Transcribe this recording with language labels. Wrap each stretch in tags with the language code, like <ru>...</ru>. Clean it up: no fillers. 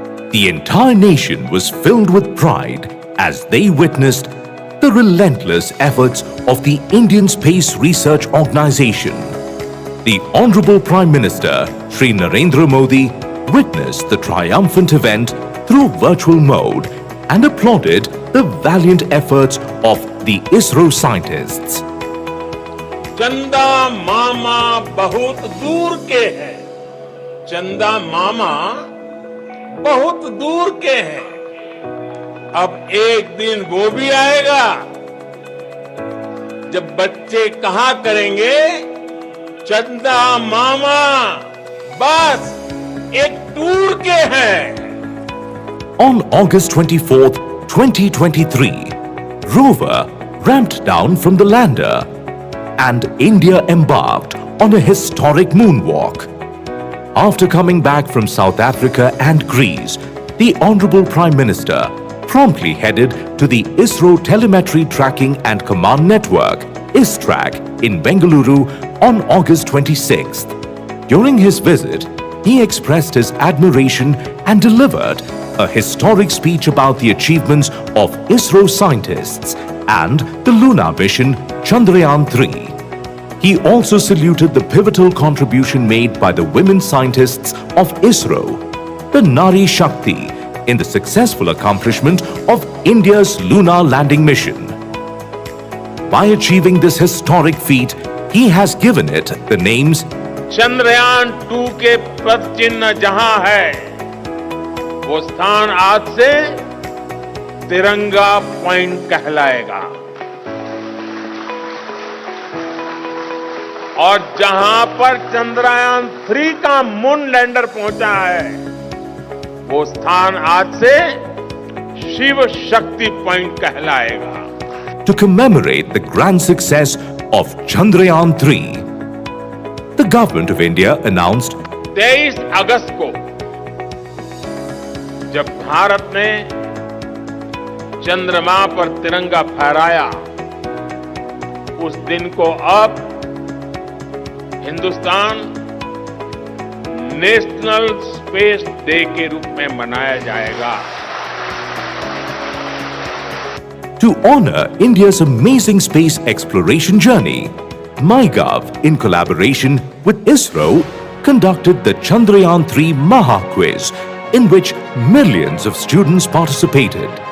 <en>The entire nation was filled with pride as they witnessed the relentless efforts of the Indian Space Research Organization. The Honorable Prime Minister, Shri Narendra Modi, witnessed the triumphant event through virtual mode and applauded the valiant efforts of the ISRO scientists.</en> <hi>चंदा मामा बहुत दूर के हैं, चंदा मामा बहुत दूर के हैं, अब एक दिन वो भी आएगा जब बच्चे कहा करेंगे चंदा मामा बस एक टूर के हैं.</hi> <en>On August 24th, 2023, rover ramped down from the lander and India embarked on a historic moonwalk. After coming back from South Africa and Greece, the Honorable Prime Minister promptly headed to the ISRO Telemetry Tracking and Command Network, ISTRAC, in Bengaluru on August 26th. During his visit, he expressed his admiration and delivered a historic speech about the achievements of ISRO scientists and the lunar mission Chandrayaan-3. He also saluted the pivotal contribution made by the women scientists of ISRO, the Nari Shakti, in the successful accomplishment of India's lunar landing mission. By achieving this historic feat, he has given it the names</en> <hi>Chandrayaan-2 के पद चिन्ह जहां है, वो स्थान आज से तिरंगा पॉइंट कहलाएगा और जहां पर चंद्रयान-3 का मून लैंडर पहुंचा है, वो स्थान आज से शिव शक्ति पॉइंट कहलाएगा.</hi> <en>To commemorate the grand success of Chandrayaan-3, the government of India announced</en> <hi>23 अगस्त को जब भारत ने चंद्रमा पर तिरंगा फहराया, उस दिन को अब हिंदुस्तान नेशनल स्पेस डे के रूप में मनाया जाएगा.</hi> <en>To honor India's amazing space exploration journey, MyGov, in collaboration with ISRO, conducted the Chandrayaan-3 Maha Quiz, in which millions of students participated.</en>